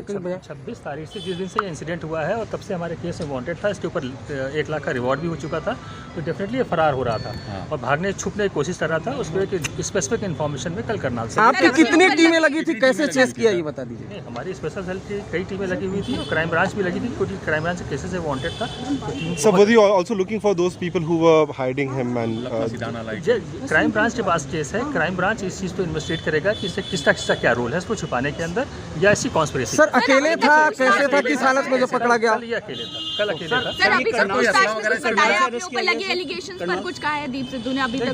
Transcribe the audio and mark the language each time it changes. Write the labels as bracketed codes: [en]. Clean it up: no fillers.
[hi] 26 तारीख से जिस दिन से इंसिडेंट हुआ है और तब से हमारे केस में वांटेड था, इसके ऊपर 1 लाख का रिवॉर्ड भी हो चुका था, तो डेफिनेटली ये फरार हो रहा था और भागने छुपने की कोशिश कर रहा था। उस पर एक स्पेसिफिक इन्फॉर्मेशन में कल करनाल से आपकी कितनी टीमें लगी थी, कैसे चेस किया ये बता दीजिए। हमारी स्पेशल सेल की कई टीमें लगी हुई थी और क्राइम ब्रांच भी लगी थी क्योंकि क्राइम ब्रांच के केसेस से वांटेड था। [en] So were you also looking for those people who were hiding him and [hi] crime branch के पास केस है, क्राइम ब्रांच इस चीज़ को इन्वेस्टिगेट करेगा कि इससे किसका क्या रोल है इसको छुपाने के अंदर या ऐसी कॉन्स्पिरेसी। सर अकेले था, कैसे था, किस हालत में जब पकड़ा गया? ये अकेले था, कल अकेले था। सर अभी तक पूछताछ में कुछ बताया आपने, ऊपर लगे एलिगेशंस पर कुछ कहा है दीप सिद्धू ने अभी तक?